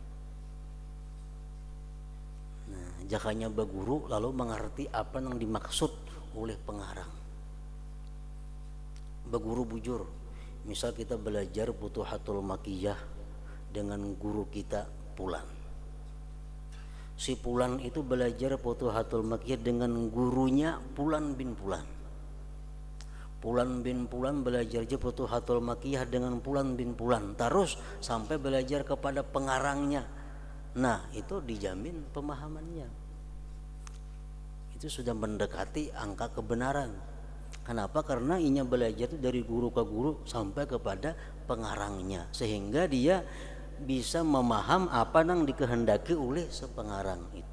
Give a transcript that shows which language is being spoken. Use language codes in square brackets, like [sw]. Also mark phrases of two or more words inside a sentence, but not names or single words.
[id] Nah, jakanya beguru lalu mengerti apa yang dimaksud oleh pengarang. Beguru bujur, misal kita belajar Futuhatul Makiyah dengan guru kita Pulan. Si Pulan itu belajar Futuhatul Makiyah dengan gurunya Pulan bin Pulan. Pulan bin Pulan belajar Futuhatul Makiyah dengan Pulan bin Pulan, terus sampai belajar kepada pengarangnya. Nah, itu dijamin pemahamannya. Itu sudah mendekati angka kebenaran. Kenapa? Karena inya belajar itu dari guru ke guru sampai kepada pengarangnya, sehingga dia bisa memaham apa yang dikehendaki oleh sepengarang itu.